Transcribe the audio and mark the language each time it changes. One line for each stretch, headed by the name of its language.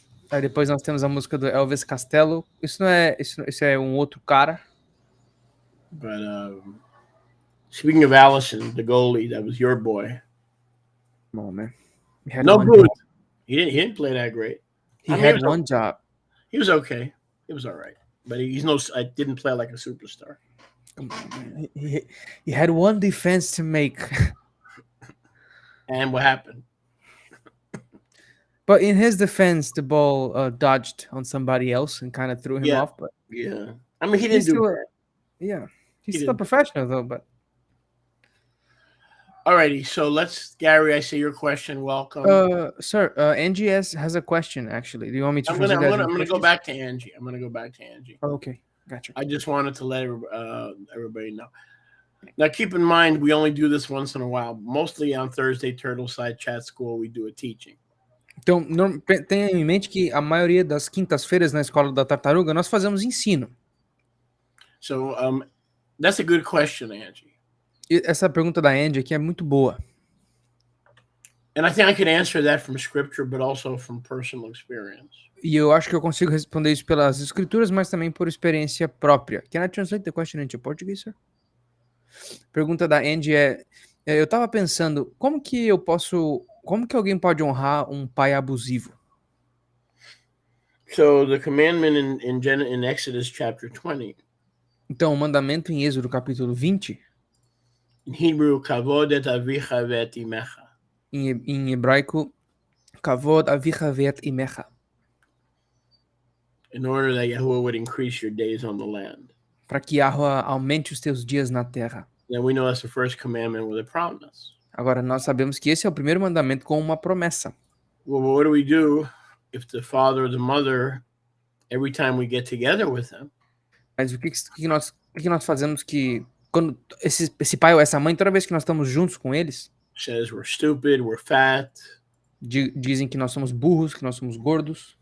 Portuguese: Aí depois nós temos a música do Elvis Costello. Isso é um outro cara.
English: But speaking of Allison, the goalie, that was your boy.
Portuguese: Bom,
English: man. No good. He didn't play that great. He had one job. He was okay. He was all right, but I didn't play like a superstar. He had one defense to make. And what happened? But in his defense, the ball dodged on somebody else and kind of threw him off. But yeah, I mean, he didn't do it. Yeah, he's still a professional though. But alrighty, so Gary, I see your question. Welcome, sir. Angie has a question. Actually, do you want me to? I'm gonna go back to Angie. Oh, okay, gotcha. I just wanted to let everybody know. Now, keep in mind, we only do this once in a while. Mostly on Thursday, Turtleside Chat School, we do a teaching.
Portuguese: Então, tenha em mente que a maioria das quintas-feiras na Escola da Tartaruga nós fazemos ensino.
English: So, that's a good question, Angie.
Portuguese: E essa pergunta da Angie aqui é muito boa.
English: And I think I can answer that from scripture, but also from personal experience.
Portuguese: E eu acho que eu consigo responder isso pelas escrituras, mas também por experiência própria.
English: Can I translate the question into Portuguese, sir?
Portuguese: Pergunta da Angie eu tava pensando, como que alguém pode honrar um pai abusivo?
English: So the commandment in Exodus chapter 20.
Portuguese: Então, o mandamento em Êxodo capítulo 20.
English: In Hebrew,
Hebrew: kavod et avicha ve'et imecha.
Portuguese: Em hebraico,
Hebrew: kavod avicha ve'et imecha.
English: In order that Yahuwah would increase your days on the land.
Portuguese: Para que Yahuwah aumente os teus dias na terra.
English: Then we know that's the first commandment with a promise.
Portuguese: Agora nós sabemos que esse é o primeiro mandamento com uma promessa.
English: Well, what do we do if the father or the mother, every time we get together with them?
Portuguese: Mas o que nós fazemos que quando esse pai ou essa mãe, toda vez que nós estamos juntos com eles,
English: says we're stupid, we're fat,
Portuguese: dizem que nós somos burros, que nós somos gordos,